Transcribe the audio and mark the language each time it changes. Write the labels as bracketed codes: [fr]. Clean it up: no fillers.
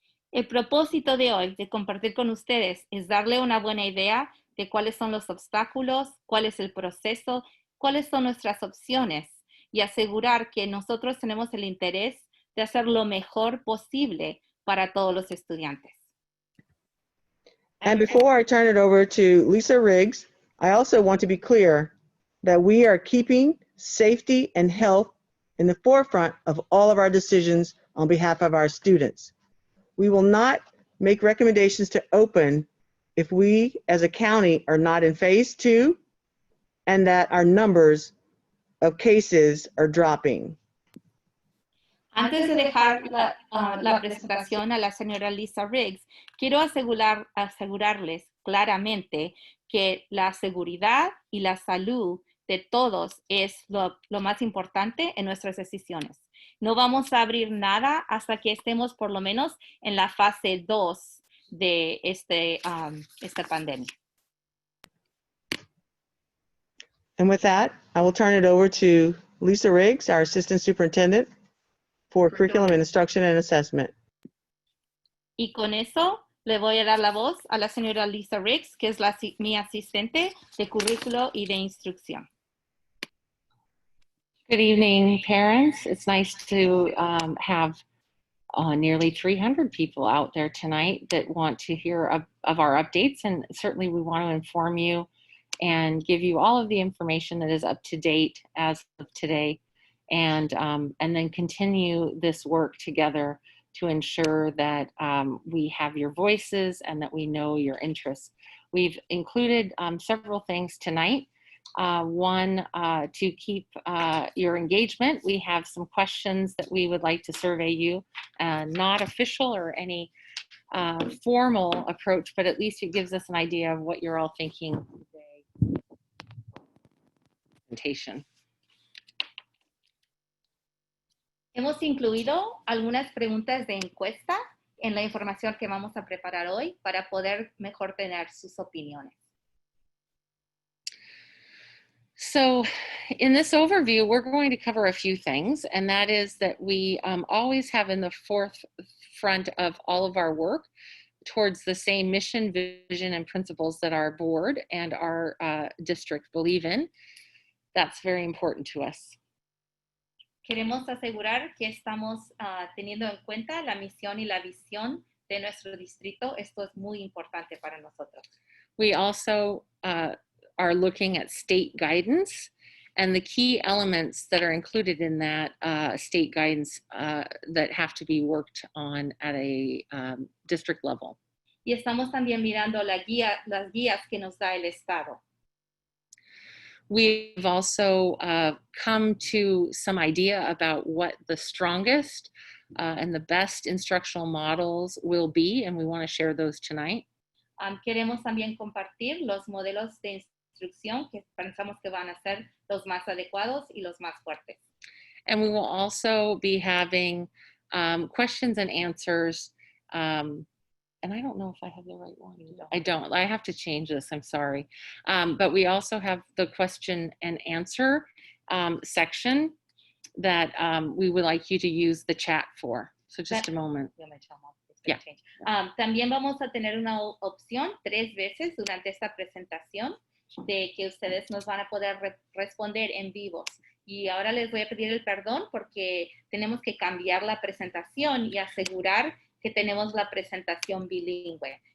[es] El propósito de hoy de compartir con ustedes es darle una buena idea de cuáles son los obstáculos, cuál es el proceso, cuáles son nuestras opciones y asegurar que nosotros tenemos el interés de hacer lo mejor posible para todos los estudiantes. [en] And before I turn it over to Lisa Riggs, I also want to be clear that we are keeping safety and health in the forefront of all of our decisions on behalf of our students. We will not make recommendations to open if we as a county are not in phase 2 and that our numbers of cases are dropping. [es] Antes de dejar la presentación a la señora Lisa Riggs, quiero asegurarles claramente que la seguridad y la salud de todos es lo más importante en nuestras decisiones. No vamos a abrir nada hasta que estemos por lo menos en la fase 2 de esta pandemia. [en] And with that, I will turn it over to Lisa Riggs, our Assistant Superintendent for Curriculum and Instruction and Assessment. [es] Y con eso le voy a dar la voz a la señora Lisa Riggs, que es mi asistente de currículo y de instrucción. [en] Good evening, parents. It's nice to have nearly 300 people out there tonight that want to hear of our updates, and certainly we want to inform you and give you all of the information that is up to date as of today, and then continue this work together to ensure that we have your voices and that we know your interests. We've included several things tonight. One, to keep your engagement, we have some questions that we would like to survey you, not official or any formal approach, but at least it gives us an idea of what you're all thinking today. Presentation. [es] Hemos incluido algunas preguntas de encuesta en la información que vamos a preparar hoy para poder mejor tener sus opiniones. [en] So in this overview, we're going to cover a few things, and that is that we always have in the forefront of all of our work towards the same mission, vision, and principles that our board and our district believe in. That's very important to us. [es] Queremos asegurar que estamos teniendo en cuenta la misión y la visión de nuestro distrito. Esto es muy importante para nosotros. [en] We also are looking at state guidance and the key elements that are included in that state guidance that have to be worked on at a district level. [es] Y estamos también mirando las guías que nos da el Estado. [en] We've also come to some idea about what the strongest and the best instructional models will be, and we want to share those tonight. [es] Queremos también compartir los modelos de instrucción que pensamos que van a ser los más adecuados y los más fuertes. [en] And we will also be having questions and answers. And I don't know if I have the right one. I don't. I have to change this. I'm sorry. But we also have the question and answer section that we would like you to use the chat for. So just a moment. Yeah. [es] También vamos a tener una opción 3 veces durante esta presentación de que ustedes nos van a poder responder en vivos. Y ahora les voy a pedir el perdón porque tenemos que cambiar la presentación y asegurar que tenemos la presentación bilingüe.